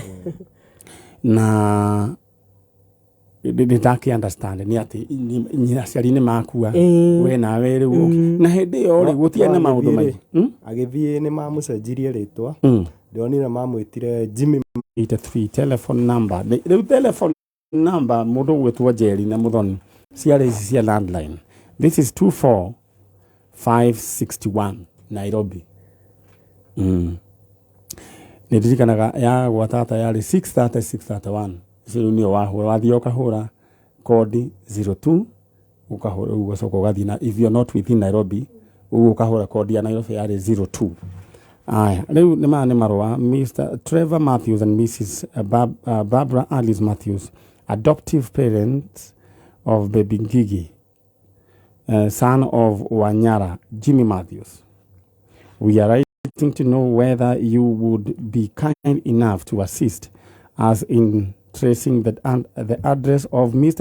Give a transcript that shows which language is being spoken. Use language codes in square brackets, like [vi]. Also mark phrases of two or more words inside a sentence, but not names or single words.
[ki] na ndakĩ understand nĩ atĩ aciari nĩ makua we nawe rĩu na hĩndĩ ĩyo rĩ gũtiarĩ na maũndũ maingĩ agĩthiĩ nĩ mamũcenjirie rĩtwa ndionire mamwĩtire Jimmy 83 [en] telephone number [ki] rĩu [en] telephone number [ki] mũndũ gwĩtwo Njeri na Mũthoni ciarĩ ici cia landline [en] this is 24561 Nairobi [ki] nĩ ndirikanaga ya gwatata yarĩ 630-631 icio nĩyo wahũra wathiĩ ũkahũra kodi 02 ũkahũra ũgacoka ũgathiĩ na [en] if you're not within Nairobi [ki] ũkahũra kodi ya Nairobi yarĩ 02 aya rĩu nĩ marũa Mr. [en] Trevor Matthews and Mrs. Barbara Alice Matthews adoptive parents of baby Ngige son of Wanyara Jimmy Matthews we are writing to know whether you would be kind enough to assist us in tracing the address of Mr.